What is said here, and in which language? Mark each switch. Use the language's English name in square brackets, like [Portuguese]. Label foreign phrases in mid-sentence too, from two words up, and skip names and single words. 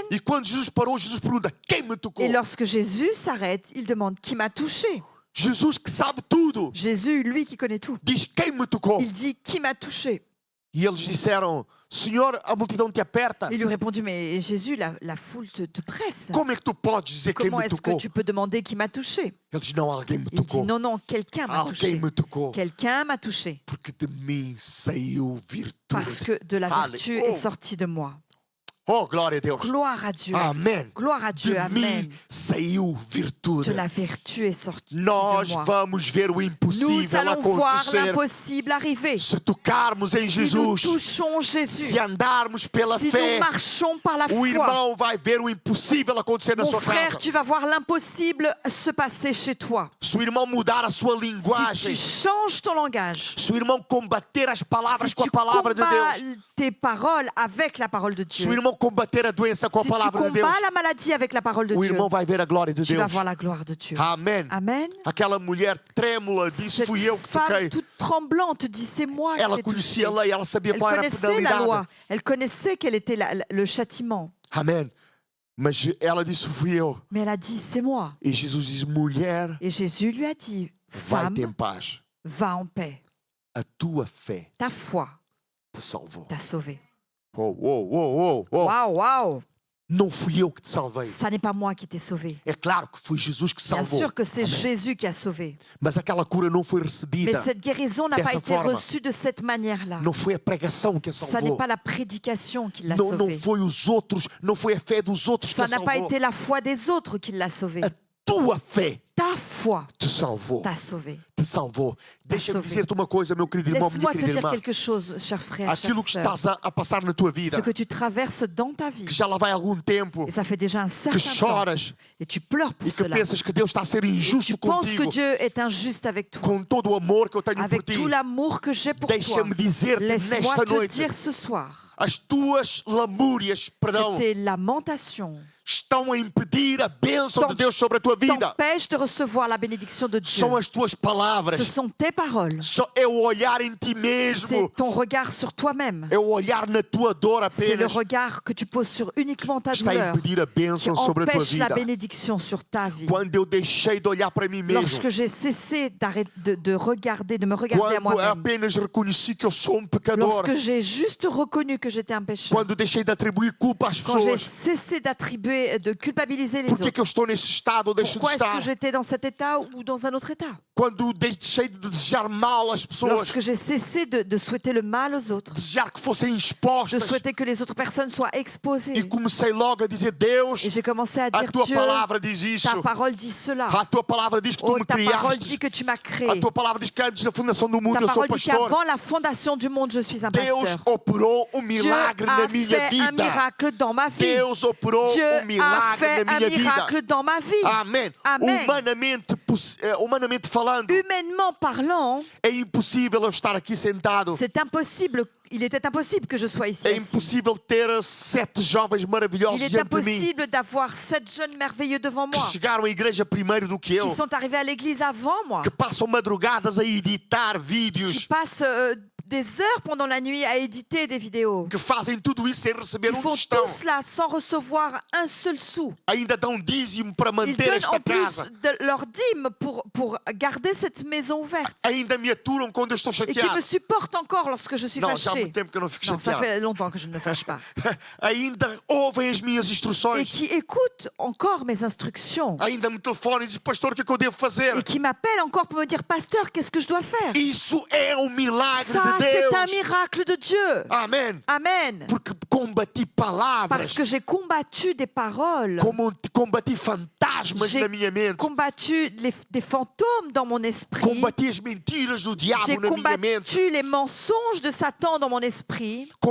[Portuguese] E quando Jesus parou, Jesus pergunta: quem me tocou? [French] Et lorsque Jésus s'arrête, il demande qui m'a touché. [Portuguese] Jesus que sabe tudo [French] Jésus, lui qui connaît tout, [Portuguese] diz: quem me tocou? [French] il dit qui m'a touché. [Portuguese] E eles disseram: Senhor, a multidão te aperta. [French] Il lui répondit mais Jésus, la foule te presse. [Portuguese] Como é que tu podes dizer quem [French] Comment [Portuguese] me [French] est-ce que [Portuguese] tocou? [French] tu peux demander qui m'a touché? [Portuguese] Ele diz: não, alguém me [French] Il dit [Portuguese] tocou. [French] non, non, quelqu'un m'a [Portuguese] Alguém [French] touché. [Portuguese] me tocou. [French] Quelqu'un m'a touché. [Portuguese] Porque de mim saiu [French] Parce [Portuguese] virtude. [French] que de la vertu Allez. Oh. est sortie de moi. [Portuguese] Oh, glória a Deus. [French] Gloire à Dieu. [Portuguese] Amém. [French] Gloire à Dieu. [Portuguese] De [French] Amen. [Portuguese] mim saiu virtude. [French] De la vertu est sortie [Portuguese] Nós [French] de moi. [Portuguese] vamos ver o [French] Nous [Portuguese] impossível [French] allons voir [Portuguese] acontecer [French] l'impossible arriver. [Portuguese] se tocarmos em [French] Si nous [Portuguese] Jesus, [French] touchons Jésus, [Portuguese] se andarmos pela [French] si [Portuguese] fé. [French] nous marchons par la [Portuguese] O [French] foi, [Portuguese] irmão vai ver o impossível acontecer na [French] mon [Portuguese] sua [French] frère, [Portuguese] casa. [French] tu vas voir l'impossible se passer chez toi. [Portuguese] Se o irmão mudar a sua [French] Si tu [Portuguese] linguagem, [French] changes ton langage, [Portuguese] se o irmão combater as palavras [French] si [Portuguese] com [French] tu [Portuguese] a palavra de [French] combats [Portuguese] Deus, [French] tes paroles avec la parole de [Portuguese] se o [French] Dieu, [Portuguese] irmão combater a doença com a [French] si tu [Portuguese] palavra de Deus, [French] combats la maladie avec la parole de [Portuguese] o [French] Dieu, [Portuguese] irmão vai ver a glória de [French] tu vas [Portuguese] Deus. [French] voir la gloire de Dieu. [Portuguese] Amém. [French] Amen. [Portuguese] Aquela mulher trêmula disse: [French] Cette [Portuguese] fui eu que [French] femme [Portuguese] toquei. [French] toute tremblante dit c'est moi qui [Portuguese] Ela [French] t'ai touché. [Portuguese] conhecia a lei, ela sabia [French] Elle [Portuguese] qual era a [French] connaissait la [Portuguese] penalidade. [French] loi, elle connaissait quel était le châtiment. [Portuguese] Amém. Mas ela disse: fui eu. [French] Mais elle a dit c'est moi. [Portuguese] E Jesus diz: mulher, [French] Et Jésus lui a dit [Portuguese] vai-te em [French] femme, [Portuguese] paz. [French] va en paix. [Portuguese] A tua fé [French] Ta foi [Portuguese] te salvou. [French] t'a sauvé. Oh, oh, oh, oh, oh. Waouh, waouh. [Portuguese] Não fui eu que te salvei. [French] Ça n'est pas moi qui t'ai sauvé. [Portuguese] É claro que foi Jesus que [French] Bien [Portuguese] salvou. [French] sûr que c'est [Portuguese] Amém. [French] Jésus qui a sauvé. [Portuguese] Mas aquela cura não foi [French] Mais [Portuguese] recebida. [French] cette guérison n'a pas [Portuguese] dessa [French] été [Portuguese] forma. [French] reçue de cette manière-là. [Portuguese] Não foi a pregação que a [French] Ça n'est [Portuguese] salvou. [French] pas la prédication qui l'a [Portuguese] Não, não [French] sauvé. [Portuguese] foi os outros, não foi a fé dos outros que [French] Ça [Portuguese] a [French] n'a pas [Portuguese] salvou. [French] été la foi des autres qui l'a sauvé. [Portuguese] A tua fé [French] ta foi [Portuguese] te salvou. [French] t'a sauvé. [Portuguese] Te salvou. Deixa-me [French] sauvé. [Portuguese] dizer-te uma coisa, meu querido irmão, minha [French] Laisse-moi te [Portuguese] querida [French] dire [Portuguese] irmã. [French] quelque chose, cher frère, chère [Portuguese] Aquilo que [French] sœur. [Portuguese] estás a passar na tua vida, [French] Ce que tu traverses dans ta vie, [Portuguese] que já lá vai algum tempo, [French] et ça fait déjà un certain [Portuguese] que [French] temps, [Portuguese] choras [French] et tu pleures pour [Portuguese] e que [French] cela. [Portuguese] pensas que Deus está a ser [French] Et tu [Portuguese] injusto [French] penses que [Portuguese] contigo, [French] Dieu est injuste avec toi, [Portuguese] com todo o amor que eu tenho por [French] avec [Portuguese] ti. [French] tout l'amour que j'ai pour toi. [Portuguese] Deixa-me dizer-te [French] Laisse-moi [Portuguese] nesta [French] te [Portuguese] noite, [French] dire ce soir [Portuguese] as tuas lamúrias, perdão, [French] que tes lamentations [Portuguese] estão a impedir a bênção de Deus sobre a tua vida. [French] t'empêchent de recevoir la bénédiction de Dieu. [Portuguese] São as tuas palavras. [French] Ce sont tes paroles. [Portuguese] É o olhar em ti mesmo. [French] C'est ton regard sur toi-même. [Portuguese] É o olhar na tua dor [French] C'est le [Portuguese] apenas [French] regard que tu poses sur uniquement ta [Portuguese] que está a [French] douleur [Portuguese] impedir a [French] qui [Portuguese] bênção sobre a tua [French] empêche la [Portuguese] vida. [French] bénédiction sur ta vie. [Portuguese] Quando eu deixei de olhar para mim mesmo, [French] Lorsque j'ai cessé de regarder, de me regarder à [Portuguese] quando [French] moi-même, [Portuguese] apenas reconheci que eu sou pecador, [French] lorsque j'ai juste reconnu que j'étais un pécheur, [Portuguese] quando deixei de atribuir culpa às [French] quand j'ai [Portuguese] pessoas, [French] cessé d'attribuer, de culpabiliser les [Portuguese] por que [French] autres, [Portuguese] eu estou nesse estado ou deixo de [French] pourquoi est-ce [Portuguese] estar? [French] que j'étais dans cet état ou dans un autre état? [Portuguese] Quando deixei de desejar mal às pessoas, [French] Lorsque j'ai cessé de souhaiter le mal aux autres, [Portuguese] desejar que fossem [French] de [Portuguese] expostas, [French] souhaiter que les autres personnes soient exposées, [Portuguese] e comecei logo a dizer: Deus, [French] et j'ai commencé à [Portuguese] a [French] dire, [Portuguese] tua [French] Dieu, [Portuguese] palavra diz isso, [French] ta parole dit cela. [Portuguese] a tua palavra diz que tu [French] Oh, [Portuguese] me [French] ta parole dit [Portuguese] criaste, [French] que tu m'as créé. [Portuguese] a tua palavra diz que antes da fundação do mundo [French] Ta [Portuguese] eu sou [French] parole dit [Portuguese] pastor. [French] qu'avant la fondation du monde, je suis un [Portuguese] Deus [French] pasteur. [Portuguese] operou um [French] Dieu [Portuguese] milagre na [French] a [Portuguese] minha [French] fait un [Portuguese] vida. [French] miracle dans ma vie. [Portuguese] Deus operou [French] Dieu a [Portuguese] milagre [French] fait [Portuguese] na [French] un [Portuguese] minha vida. [French] miracle dans ma vie. [Portuguese] Amém. Amém. Humanamente falando, [French] Humainement parlant, [Portuguese] é impossível eu estar aqui sentado. [French] c'est impossible. Il était impossible que je sois ici [Portuguese] É [French] assis. [Portuguese] impossível ter 7 jovens maravilhosos [French] Il est [Portuguese] diante de mim, [French] impossible d'avoir 7 jeunes merveilleux devant [Portuguese] que [French] moi, [Portuguese] chegaram à igreja primeiro do que eu, [French] qui sont arrivés à l'église avant moi, [Portuguese] que passam madrugadas a editar [French] qui [Portuguese] vídeos, [French] passent des heures pendant la nuit à éditer des vidéos. [Portuguese] que fazem tudo isso sem receber [French] Ils font [Portuguese] tostão. [French] tout cela sans recevoir un seul sou. [Portuguese] Ainda dão dízimo para [French] Ils [Portuguese] manter [French] donnent [Portuguese] esta [French] en plus [Portuguese] casa. [French] de leur dîme pour garder cette maison ouverte. [Portuguese] Ainda me aturam quando eu estou [French] Et qui [Portuguese] chateado. [French] me supportent encore lorsque je suis [Portuguese] Não, já há [French] fâchée. [Portuguese] muito tempo que eu não fico [French] Non, ça [Portuguese] chateado. [French] fait longtemps que je ne me fâche pas. [Portuguese] Ainda ouvem as minhas [French] Et [Portuguese] instruções. [French] qui écoutent encore mes instructions. [Portuguese] Ainda me telefonam e dizem: pastor, o que é que eu devo fazer? [French] Et qui m'appellent encore pour me dire, pasteur, qu'est-ce que je dois faire? [Portuguese] Isso é um milagre [French] Ça, [Portuguese] de [French] c'est un [Portuguese] Deus. [French] miracle de Dieu. [Portuguese] Amém. [French] Amen. [Portuguese] Porque combati [French] Parce [Portuguese] palavras, [French] que j'ai combattu des paroles. [Portuguese] combati fantasmas [French] J'ai [Portuguese] na minha mente, [French] combattu des fantômes dans mon esprit. [Portuguese] combati as mentiras do [French] J'ai [Portuguese] diabo na minha mente, [French] combattu les mensonges de Satan dans mon esprit.